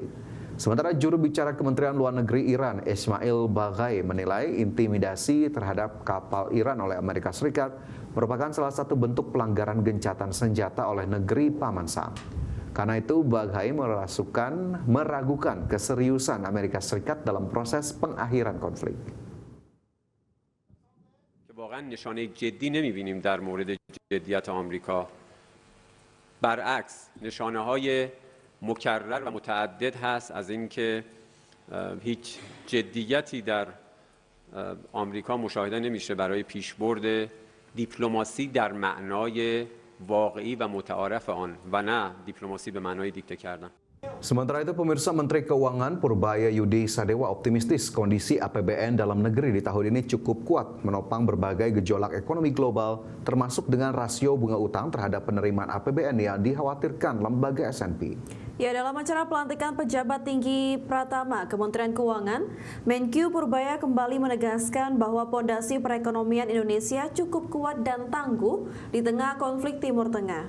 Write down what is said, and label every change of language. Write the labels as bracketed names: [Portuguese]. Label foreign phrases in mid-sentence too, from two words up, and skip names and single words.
[Indonesian] Sementara juru bicara Kementerian Luar Negeri Iran, Ismail Baghai, menilai intimidasi terhadap kapal Iran oleh Amerika Serikat merupakan salah satu bentuk pelanggaran gencatan senjata oleh negeri Paman Sam. Karena itu, Baghai meragukan keseriusan Amerika Serikat dalam proses pengakhiran konflik. [Persian] واقعا نشانه جدی نمی‌بینیم در مورد جدیت آمریکا. برعکس نشانه‌های مکرر و متعدد هست از اینکه هیچ جدیتی در آمریکا مشاهده نمیشه برای پیشبرد دیپلماسی در معنای واقعی و متعارف آن و نه دیپلماسی به معنای دیکته کردن. [Indonesian] Sementara itu, pemirsa, Menteri Keuangan Purbaya Yudi Sadewa optimistis kondisi APBN dalam negeri di tahun ini cukup kuat menopang berbagai gejolak ekonomi global, termasuk dengan rasio bunga utang terhadap penerimaan APBN yang dikhawatirkan lembaga S&P. Ya, dalam acara pelantikan pejabat tinggi Pratama Kementerian Keuangan, Menkyu Purbaya kembali menegaskan bahwa pondasi perekonomian Indonesia cukup kuat dan tangguh di tengah konflik Timur Tengah.